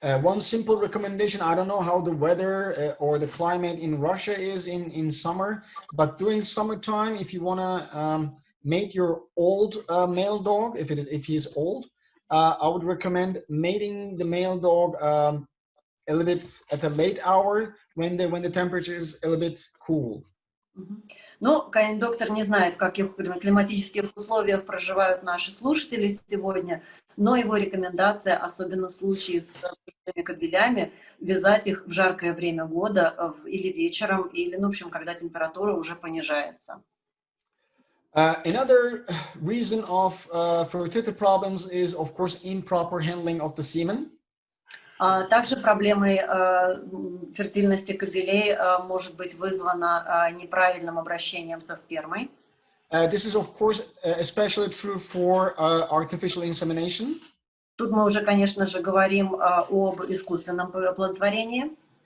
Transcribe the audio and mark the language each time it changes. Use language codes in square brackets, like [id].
[en] One simple recommendation, I don't know how the weather or the climate in Russia is in summer, but during summertime, if you want to mate your old male dog, if he is old, I would recommend mating the male dog a little bit at a late hour when the temperature is a little bit cool. [ru] Ну, доктор не знает, в каких климатических условиях проживают наши слушатели сегодня, но его рекомендация, особенно в случае с кобелями, вязать их в жаркое время года или вечером, или, ну, в общем, когда температура уже понижается. [en] Another reason of fertility problems is, of course, improper handling of the semen. [ru] Также проблемой фертильности кобелей может быть вызвана неправильным обращением со спермой. [en] This is, of course, especially true for artificial insemination. [ru] Тут мы уже, конечно же, говорим об искусственном оплодотворении.